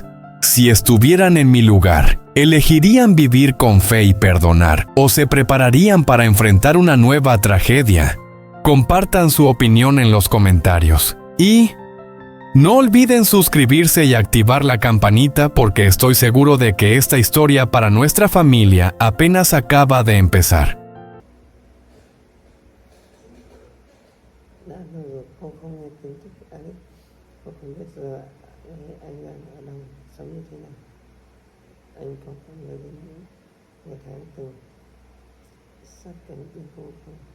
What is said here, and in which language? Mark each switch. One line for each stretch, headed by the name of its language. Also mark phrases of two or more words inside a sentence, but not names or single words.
Spanish: Si estuvieran en mi lugar, ¿elegirían vivir con fe y perdonar o se prepararían para enfrentar una nueva tragedia? Compartan su opinión en los comentarios. Y no olviden suscribirse y activar la campanita porque estoy seguro de que esta historia para nuestra familia apenas acaba de empezar.
Vietnamese: Đã lâu rồi cô không nghe tin tức ấy, cô không biết giờ anh đang ở đâu, sống như thế nào. Anh có nhớ đến những ngày tháng từng sát cánh bên cô không?